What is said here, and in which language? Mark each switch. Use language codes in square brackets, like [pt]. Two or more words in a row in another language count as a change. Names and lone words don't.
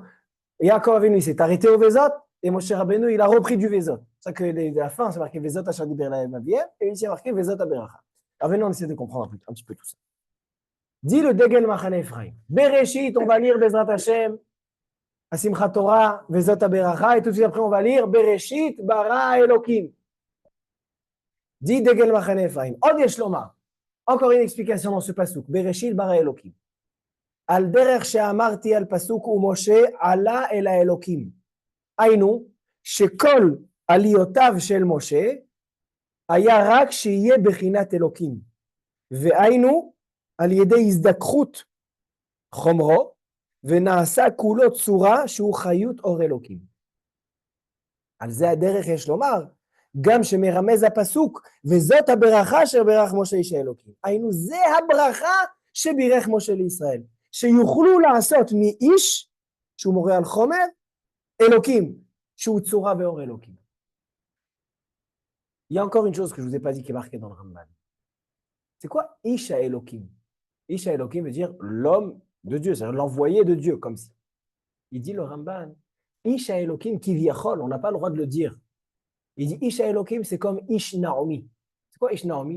[fr] Yaakov Avinu, il s'est arrêté au Vezot, et Moshe Rabbeinu, il a repris du Vezot. C'est ça que à la fin, c'est marqué [he] וזאת אשר דיבר להם אביהם, [fr] et ici, c'est marqué [he] וזאת הברכה. [fr] Alors maintenant, on essaie de comprendre un petit peu tout ça. Dit le Degel Machane Ephraim. Bereshit, on va lire [he] בעזרת השם, [fr] Asimchat Torah, [he] וזאת הברכה, [fr] et tout de suite après, on va lire [he] בראשית, ברא אלוקים. [fr] Dit Degel Machane Ephraim. [he] עוד יש לומר. [fr] Encore une explication dans ce pasuk. [he] בראשית, ברא אלוקים. על דרך שאמרתי על פסוק ומשה עלה אל אלוקים. היינו, שכל עליותיו של משה, היה רק שיהיה בחינת אלוקים. והיינו על ידי הזדככות חומרו, ונעשה כולו צורה שהוא חיות אור אלוקים. על זה הדרך יש לומר, גם שמרמז הפסוק, וזאת הברכה אשר ברך משה איש האלוקים. היינו, זה הברכה שבירך משה לישראל, שיוכלו לעשות מאיש, שהוא מורה על חומר, אלוקים, שהוא צורה ואור אלוקים. [fr] Il y a encore une chose que je ne vous ai pas dit qui est marquée dans le Ramban. C'est quoi [he] איש האלוקים? איש האלוקים [fr] veut dire l'homme de Dieu, c'est-à-dire l'envoyé de Dieu, comme ça. Il dit le Ramban, [he] איש האלוקים כביכול, [fr] on n'a pas le droit de le dire. Il dit [he] איש האלוקים, [fr] c'est comme [he] איש נעמי. [fr] C'est quoi [he] איש נעמי?